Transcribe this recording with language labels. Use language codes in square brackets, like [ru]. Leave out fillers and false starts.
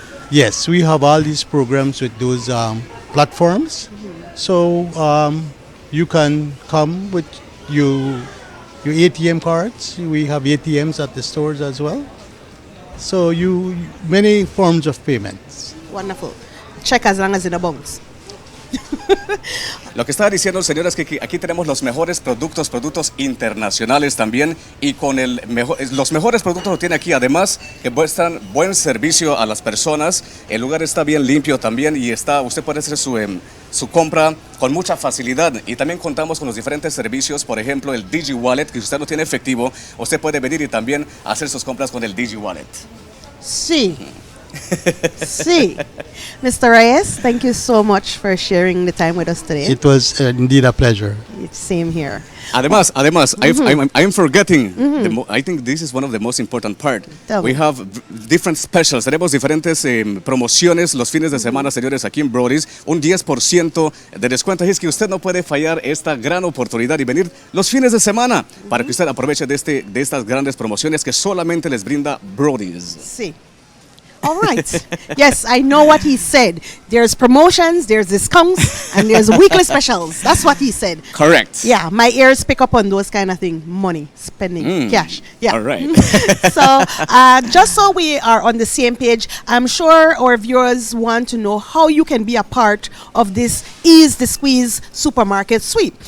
[en] Yes, we have all these programs with those platforms. So you can come with your ATM cards. We have ATMs at the stores as well. So many forms of payments. Wonderful. Check as long as it bounce. [es] Lo que estaba diciendo, señores, que aquí tenemos los mejores productos internacionales también, y con los mejores productos lo tiene aquí. Además, que muestran buen servicio a las personas. El lugar está bien limpio también, y usted puede hacer su compra con mucha facilidad. Y también contamos con los diferentes servicios, por ejemplo, el Digi Wallet, que si usted no tiene efectivo, usted puede venir y también hacer sus compras con el Digi Wallet. [en] Sí. See, Mr. Reyes, thank you so much for sharing the time with us today. It was indeed a pleasure. It's same here. Además, I'm forgetting. I think this is one of the most important part. We have different specials. [es] Tenemos diferentes promociones los fines de semana, señores, aquí en Brodies. Un 10% de descuento. Y es que usted no puede fallar esta gran oportunidad y venir los fines de semana para que usted aproveche de estas grandes promociones que solamente les brinda Brodies. [en] Sí. All right. Yes, I know what he said. There's promotions, there's discounts, and there's weekly specials. That's what he said. Correct. Yeah, my ears pick up on those kind of things. Money, spending, cash. Yeah. All right. So, just so we are on the same page, I'm sure our viewers want to know how you can be a part of this Ease the Squeeze supermarket sweep.